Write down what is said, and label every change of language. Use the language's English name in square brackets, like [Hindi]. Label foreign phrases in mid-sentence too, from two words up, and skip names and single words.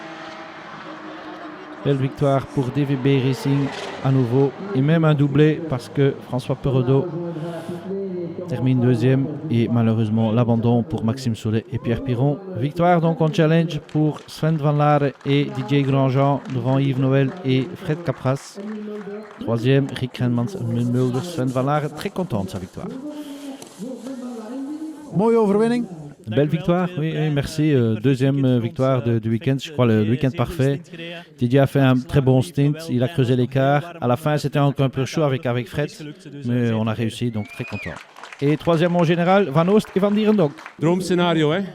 [French] Belle victoire pour DVB Racing à nouveau et même un doublé parce que François Perrodo termine deuxième et malheureusement l'abandon pour Maxime Soulet et Pierre Piron. Victoire donc en challenge pour Sven Van Laere et DJ Grandjean devant Yves Noël et Fred Capras. Troisième, Rick Renmans Mulders. Sven Van Laere très content de sa victoire. [Dutch] Mooie overwinning. [French] Belle victoire, oui, merci. Deuxième victoire du week-end, je crois le week-end parfait. Didier a fait un très bon stint, il a creusé l'écart. À la fin, c'était encore un peu chaud avec Fred, mais on a réussi, donc très content. Et troisième en général, Van Oost et Van Dierendonck. [Dutch] Droomscenario, hein?